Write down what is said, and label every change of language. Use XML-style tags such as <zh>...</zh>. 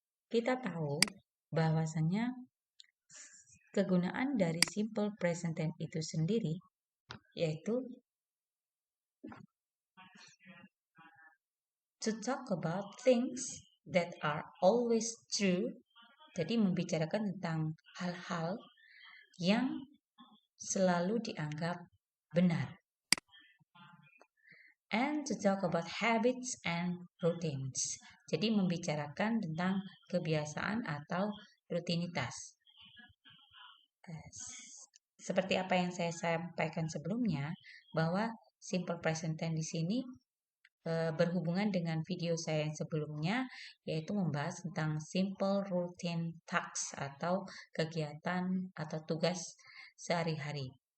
<id>Kita tahu bahwasannya kegunaan dari simple present tense itu sendiri yaitu</id> <en>to talk about things that are always true.</en> <id>Jadi membicarakan tentang hal-hal yang selalu dianggap benar.</id> <en>And to talk about habits and routines.</en> <id>Jadi membicarakan tentang kebiasaan atau rutinitas. Seperti apa yang saya sampaikan sebelumnya, bahwa simple present tense di sini berhubungan dengan video saya yang sebelumnya, yaitu membahas tentang</id> <en>simple routine tasks</en> <id>atau kegiatan atau tugas sehari-hari.</id>